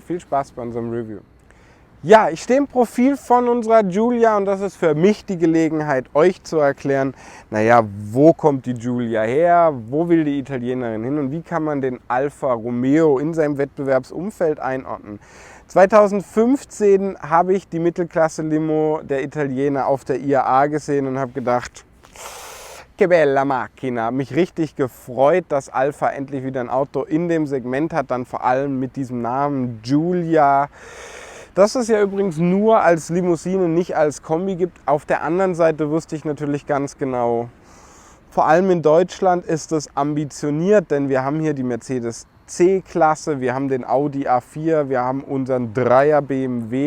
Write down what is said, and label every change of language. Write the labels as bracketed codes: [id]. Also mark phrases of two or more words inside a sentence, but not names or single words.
[de] Viel Spaß bei unserem Review. Ja, ich stehe im Profil von unserer Giulia und das ist für mich die Gelegenheit, euch zu erklären, naja, wo kommt die Giulia her, wo will die Italienerin hin und wie kann man den Alfa Romeo in seinem Wettbewerbsumfeld einordnen. 2015 habe ich die Mittelklasse-Limo der Italiener auf der IAA gesehen und habe gedacht, [it] che bella macchina. [de] Mich richtig gefreut, dass Alfa endlich wieder ein Auto in dem Segment hat, dann vor allem mit diesem Namen Giulia. Dass es ja übrigens nur als Limousine, nicht als Kombi gibt. Auf der anderen Seite wusste ich natürlich ganz genau, vor allem in Deutschland ist es ambitioniert, denn wir haben hier die Mercedes C-Klasse, wir haben den Audi A4, wir haben unseren 3er BMW.